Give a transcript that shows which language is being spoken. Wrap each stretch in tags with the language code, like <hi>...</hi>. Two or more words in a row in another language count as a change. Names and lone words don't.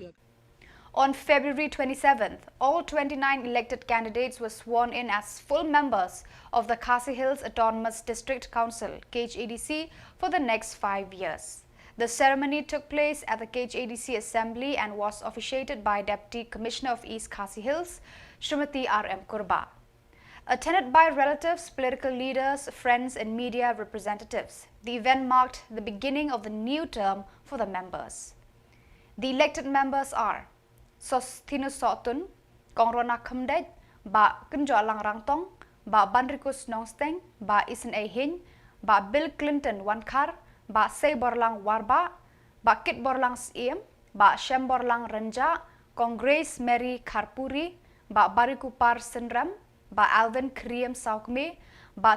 <en>On February 27th, all 29 elected candidates were sworn in as full members of the Khasi Hills Autonomous District Council (KHADC) for the next 5 years. The ceremony took place at the KHADC Assembly and was officiated by Deputy Commissioner of East Khasi Hills, Srimati R.M. Kurba. Attended by relatives, political leaders, friends and media representatives, the event marked the beginning of the new term for the members. The elected members are Sostinus Sotun, Kongrona Khumdej, Ba Kunjoalang Rangtong, Ba Banrikus Nongsteng, Ba Isen Hin, Ba Bill Clinton Wankar, Ba Say Borlang Warba, Ba Kit Borlang Siem, Ba Shem Borlang Renja, Kong Grace Mary Karpuri, Ba Barikupar Sindram, Ba Alvin Kriem Saukme, Ba</en>